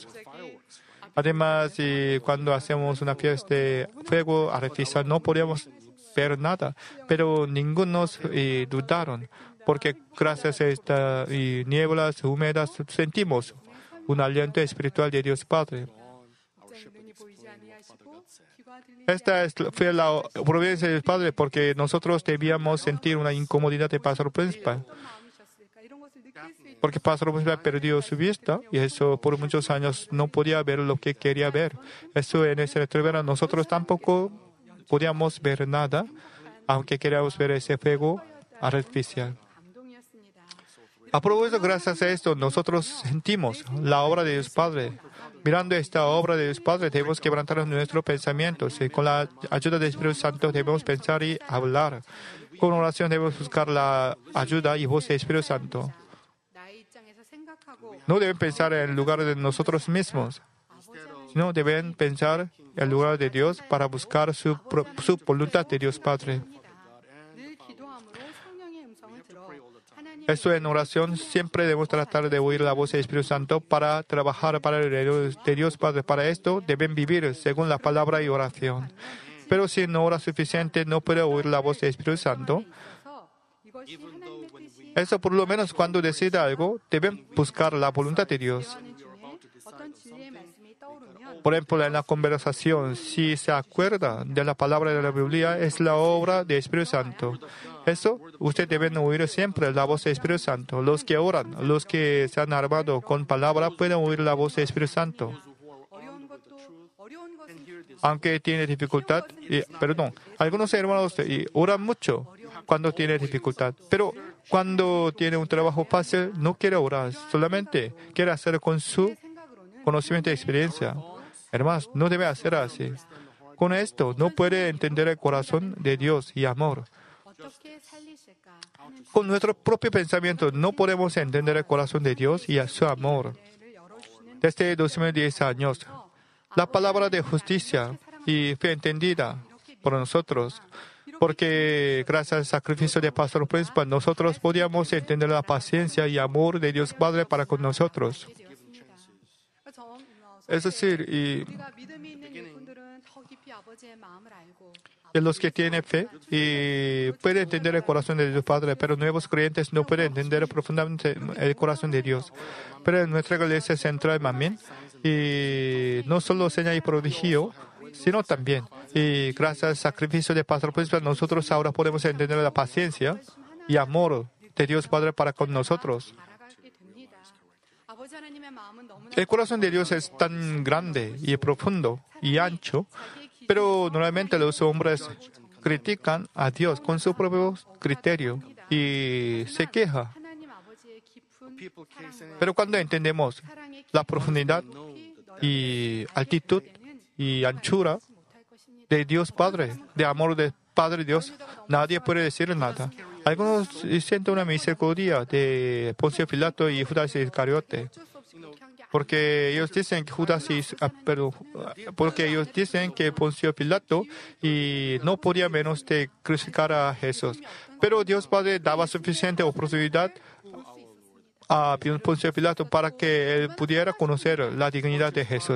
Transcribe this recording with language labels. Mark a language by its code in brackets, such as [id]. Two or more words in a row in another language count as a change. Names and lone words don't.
[es] Además, cuando hacemos una fiesta de fuego artificial, no podíamos ver nada, pero ninguno dudaron, porque gracias a estas nieblas húmedas sentimos un aliento espiritual de Dios Padre. [ko] 눈이 보이지 아니하시고 귀가 들리지 [es] Esta fue la providencia del Padre, porque nosotros debíamos sentir una incomodidad de pastor principal. [ko] 어떤 마음이셨을까? 이런 것을 느낄 수 있는 [es] Porque pastor principal perdió su vista y eso por muchos años no podía ver lo que quería ver. Eso en ese verano nosotros tampoco podíamos ver nada, aunque queríamos ver ese fuego artificial. [ko] 감동이었습니다. [es] A propósito, gracias a esto, nosotros sentimos la obra de Dios Padre. Mirando esta obra de Dios Padre, debemos quebrantar nuestros pensamientos y con la ayuda del Espíritu Santo debemos pensar y hablar. Con oración debemos buscar la ayuda y voz del Espíritu Santo. [ko] 나의 입장에서 생각하고 [es] No deben pensar en lugar de nosotros mismos, sino deben pensar en lugar de Dios para buscar su voluntad de Dios Padre. [ko] 늘 기도함으로 성령의 음성을 들어 하나님의 [es] Eso en oración siempre debemos tratar de oír la voz del Espíritu Santo para trabajar para el reino de Dios Padre. Para esto deben vivir según la palabra y oración. Pero si no ora suficiente, no puede oír la voz del Espíritu Santo. [ko] 있어서 이것이 하나님의 뜻이 [es] Eso por lo menos cuando decida algo, deben buscar la voluntad de Dios. [ko] 하는 중에 어떤 진리의 말씀이 떠오르면 [es] Por ejemplo, en la conversación, si se acuerda de la palabra de la Biblia, es la obra del Espíritu Santo. Eso, ustedes deben oír siempre la voz del Espíritu Santo. Los que oran, los que se han armado con palabra, pueden oír la voz del Espíritu Santo. [ko] 어려운 것은 [es] Aunque tiene dificultad, algunos hermanos oran mucho cuando tiene dificultad, pero cuando tiene un trabajo fácil, no quiere orar, solamente quiere hacer con su [ko] 생각으로는 [es] conocimiento y experiencia. Hermanos, no debe hacer así. Con esto, no puede entender el corazón de Dios y amor. [ko] 어떻게 살리실까 하는 [es] Con nuestro propio pensamiento, no podemos entender el corazón de Dios y a su amor. [ko] 지혜를 열어주시는 [es] Desde 2010 años, la palabra de justicia y fe entendida por nosotros, porque gracias al sacrificio del pastor principal, nosotros podíamos entender la paciencia y amor de Dios Padre para con nosotros. Es decir, [ko] 우리가 믿음이 있는 일꾼들은 더 깊이 아버지의 마음을 알고 [es] y los que tienen fe y pueden entender el corazón de Dios Padre, pero nuevos creyentes no pueden entender profundamente el corazón de Dios. Pero en nuestra iglesia central, amén, y no solo señal y prodigio, sino también, y gracias al sacrificio del pastor principal, nosotros ahora podemos entender la paciencia y amor de Dios Padre para con nosotros. [ko] 알아가게 됩니다. 아버지 하나님의 마음은 너무나 [es] El corazón de Dios es tan grande y profundo y ancho, pero normalmente los hombres critican a Dios con su propio criterio y se quejan. [ko] 하나님 아버지의 깊은 [es] Pero cuando entendemos [ko] 사랑의 [es] la profundidad y altitud y anchura [ko] 못할 것입니다. [es] de Dios Padre, de amor de Padre Dios, nadie puede decir nada. Algunos sienten una misericordia de Poncio Pilato y Judas Iscariote, [ko] 어쩔 수 없이 그렇게 한 게 [es] porque ellos dicen que porque ellos dicen que Poncio Pilato y no podía menos de crucificar a Jesús. Pero Dios Padre daba suficiente oportunidad a Poncio Pilato para que él pudiera conocer la dignidad de Jesús.